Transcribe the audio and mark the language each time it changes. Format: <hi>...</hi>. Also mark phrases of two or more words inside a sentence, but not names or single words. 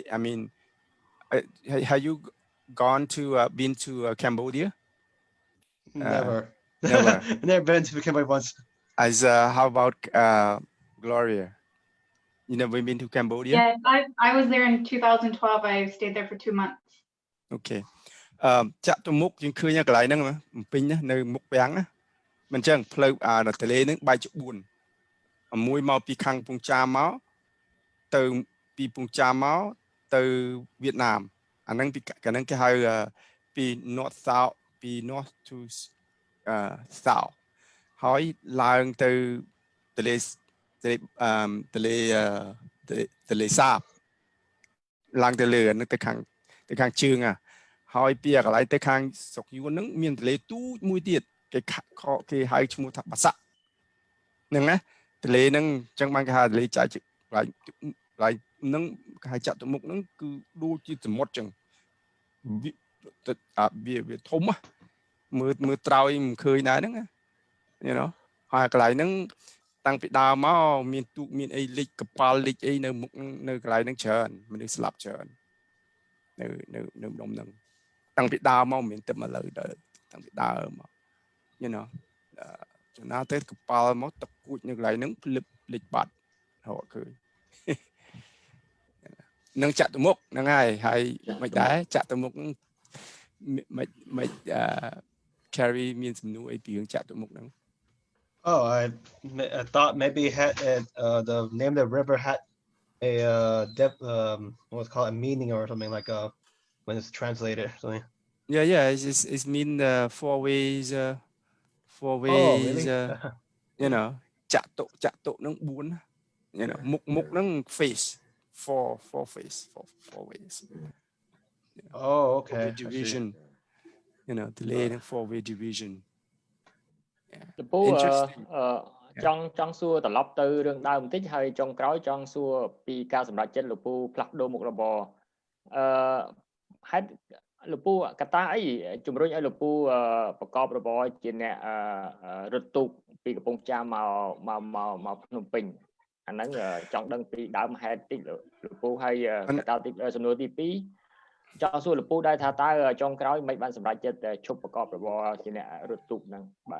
<en>I mean, have you gone to been to Cambodia? Never. Never. Never been to Cambodia once. As how about Gloria? You never been to Cambodia? Yeah, I was there in 2012. I stayed there for 2 months.</en> <km>Okay. ចាក់ទៅមុខយើងឃើញកន្លែងហ្នឹងបំពេញណានៅមុខពាំងណាមិនចឹងផ្លូវនៅទន្លេហ្នឹងបែកជា4មួយមកពីខាងពងចាមកទៅពីពងចាមកទៅវៀតណាមអាហ្នឹងពីកាលហ្នឹងគេហៅពី</km> <en>north south</en> <km>ពី</km> <en>north to south</en> <km>ហើយឡើងទៅទន្លេ ទន្លេសាបឡើងទៅលើហ្នឹងទៅខាងជើងហើយពីកន្លែងទៅខាងស្រុកយួនហ្នឹងមានទន្លេទូចមួយទៀតគេហៅឈ្មោះថាបាសាក់ហ្នឹងណាទន្លេហ្នឹងអញ្ចឹងបានគេហៅទន្លេចែកជាកន្លែងហ្នឹងគេហៅចាក់ទៅមុខហ្នឹងគឺដូចជាសមុទ្រអញ្ចឹង វាធំមើលត្រោយមិនឃើញដែរហ្នឹងណា</km> <en>you know</en> <km>ហើយកន្លែងហ្នឹងតាំងពីដើមមកមានទូក មានអីលិចកប៉ាល់លិចអីនៅមុខនៅកន្លែងហ្នឹងច្រើនមនុស្សស្លាប់ច្រើននៅដុំហ្នឹងតាំងពីដើមមកមានតែមកលើដល់តាំងពីដើមមក</km> <en>you know</en> <km>ចំណាទៅកប៉ាល់មកទឹកគួចនៅកន្លែងហ្នឹងភ្លឹបលិចបាត់រកឃើញនឹងចាក់ទៅមុខហ្នឹងហើយមិនដែរចាក់ទៅមុខមិន Kerry មានសំណួរអីពីរឿងចាក់ទៅមុខហ្នឹង</km> <en>Oh, I thought maybe it had the name of the river had a what's called a meaning or something like when it's translated or something. Yeah, it's mean four ways Oh, really? You know</en> <km>ចាក់តុនឹង4</km> <en>you know</en> <km>មុខនឹង</km> <en>face four face four ways Oh, okay. Division you know</en> <km>ទន្លេនឹង</km> <en>four way division</en> <km>លពូចង់សួរត្រឡប់ទៅរឿងដើមបន្តិចហើយចុងក្រោយចង់សួរពីការសម្រេចចិត្តលពូផ្លាស់ប្ដូ រមុខរបរហេតុលពូកត្តាអីជំរុញឲ្យលពូប្រកបរបរជាអ្នករត់ទូកពីកំពង់ចាមមកភ្នំពេញអាហ្នឹងចង់ដឹងពីដើមហេតុតិចលពូហើយកត្តាទីសំណួរទី2ចង់សួរលពូដែរថាតើចុងក្រោយមិនបានសម្រេចចិត្តឈប់ប្រកបរបរជាអ្នករត់ទូកហ្នឹងបាទ</km>